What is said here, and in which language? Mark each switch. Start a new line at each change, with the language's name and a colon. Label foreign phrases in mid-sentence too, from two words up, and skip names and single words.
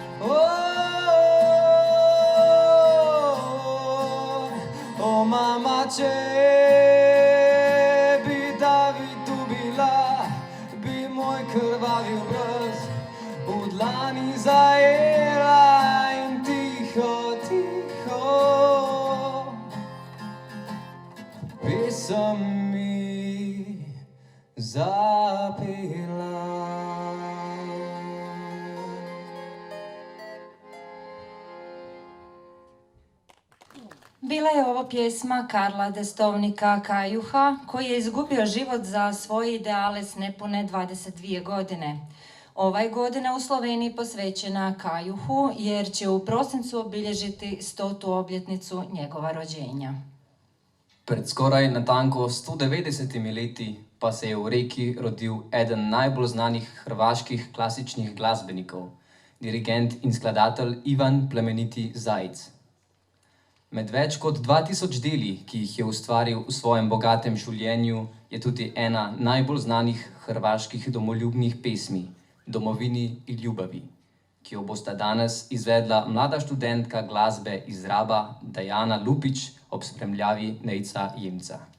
Slovenian: O mama, če bi David tu bila, bi moj krvavi obraz v dlani zajela in tiho, tiho pesem mi zapela.
Croatian: Bila je ovo pjesma Karla Destovnika Kajuha, koji je izgubio život za svoje ideale s nepune 22 godine. Ovaj godine u Sloveniji posvećena Kajuhu, jer će u prosincu obilježiti 100. obljetnicu njegova rođenja.
Slovenian: Pred skoraj natanko 190 leti pa se je v Reki rodil eden najbolj znanih hrvaških klasičnih glasbenikov, dirigent in skladatelj Ivan Plemeniti Zajc. Med več kot 2000 deli, ki jih je ustvaril v svojem bogatem življenju, je tudi ena najbolj znanih hrvaških domoljubnih pesmi, Domovini i ljubavi, ki jo bosta danes izvedla mlada študentka glasbe iz Raba Dajana Lupič ob spremljavi Nejca Jemca.